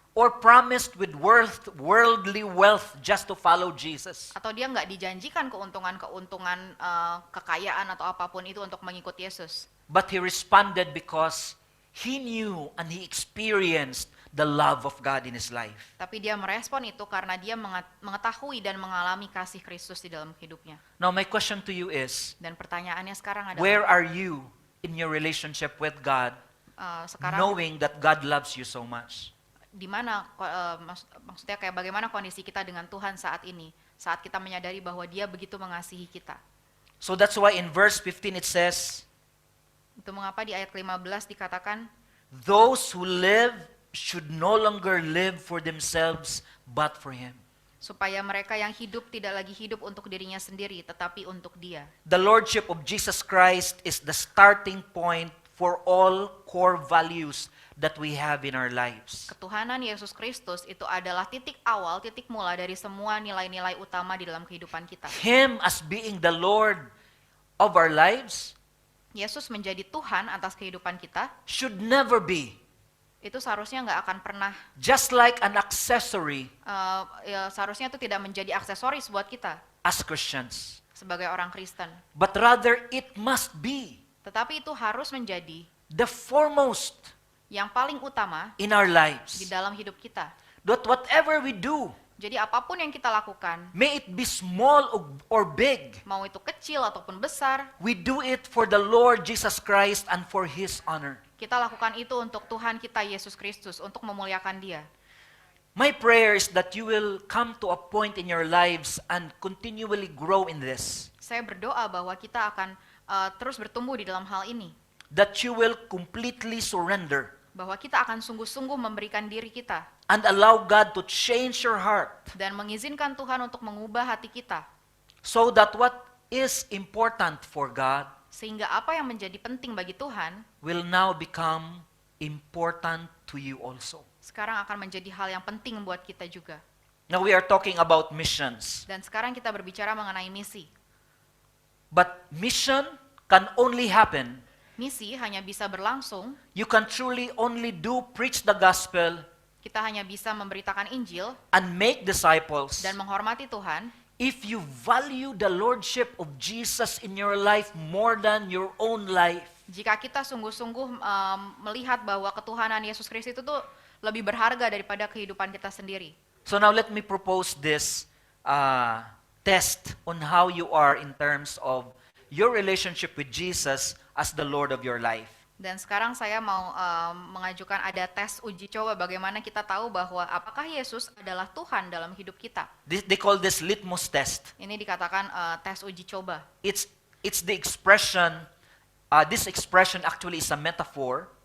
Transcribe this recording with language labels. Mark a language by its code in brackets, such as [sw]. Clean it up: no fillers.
[en] or promised with worldly wealth just to follow Jesus. [id] atau dia nggak dijanjikan keuntungan kekayaan atau apapun itu untuk mengikut Yesus. [en] But he responded because he knew and he experienced the love of God in his life. [id] Tapi dia merespon itu karena dia mengetahui dan mengalami kasih Kristus di dalam hidupnya. [en] Now my question to you is, [id] Dan pertanyaannya sekarang adalah, [en] where are you in your relationship with God, [id] sekarang [en] knowing that God loves you so much? [id] di mana maksudnya kayak bagaimana kondisi kita dengan Tuhan saat ini, saat kita menyadari bahwa Dia begitu mengasihi kita. [en] So that's why in verse 15 it says, [id] Itu mengapa di ayat 15 dikatakan, [en] those who live should no longer live for themselves but for him. [id] supaya mereka yang hidup tidak lagi hidup untuk dirinya sendiri, tetapi untuk Dia. [en] The lordship of Jesus Christ is the starting point for all core values that we have in our lives. [id] Ketuhanan Yesus Kristus itu adalah titik awal, titik mula dari semua nilai-nilai utama di dalam kehidupan kita. [en] Him as being the Lord of our lives [id] Yesus menjadi Tuhan atas kehidupan kita, [en] should never be [id] itu seharusnya nggak akan pernah, [en] just like an accessory [id] seharusnya itu tidak menjadi aksesoris buat kita [en] as Christians, [id] sebagai orang Kristen. [en] but rather it must be [id] Tetapi itu harus menjadi [en] the foremost [id] yang paling utama [en] in our [id] di [en] lives. [id] dalam hidup kita. [en] That whatever we do, [id] Jadi apapun yang kita lakukan, [en] may it be small or big, [id] mau itu kecil ataupun besar, [en] we do it for the Lord Jesus Christ and for His honor. [id] kita lakukan itu untuk Tuhan kita Yesus Kristus, untuk memuliakan Dia. [en] My prayer is that you will come to a point in your lives and continually grow in this. [id] Saya berdoa bahwa kita akan terus bertumbuh di dalam hal ini, [en] That you will completely surrender [id] bahwa kita akan sungguh-sungguh memberikan diri kita [en] and allow God to change your heart [id] dan mengizinkan Tuhan untuk mengubah hati kita, [en] so that what is important for God [id] sehingga apa yang menjadi penting bagi Tuhan [en] will now become important to you also. [id] sekarang akan menjadi hal yang penting buat kita juga. [en] Now we are talking about missions. [id] Dan sekarang kita berbicara mengenai misi. [en] But mission can only happen. [id] Misi hanya bisa berlangsung, [en] You can truly only do preach the gospel [id] kita hanya bisa memberitakan Injil [en] and make disciples [id] dan menghormati Tuhan [en] if you value the lordship of Jesus in your life more than your own life. [id] jika kita sungguh-sungguh melihat bahwa ketuhanan Yesus Kristus itu tuh lebih berharga daripada kehidupan kita sendiri. [en] So now let me propose this test on how you are in terms of your relationship with Jesus as the Lord of your life. [id] Dan sekarang saya mau mengajukan ada tes uji coba bagaimana kita tahu bahwa apakah Yesus adalah Tuhan dalam hidup kita. [en] They call this litmus test. [id] Ini dikatakan tes uji coba. [en] It's the expression, this expression actually is a metaphor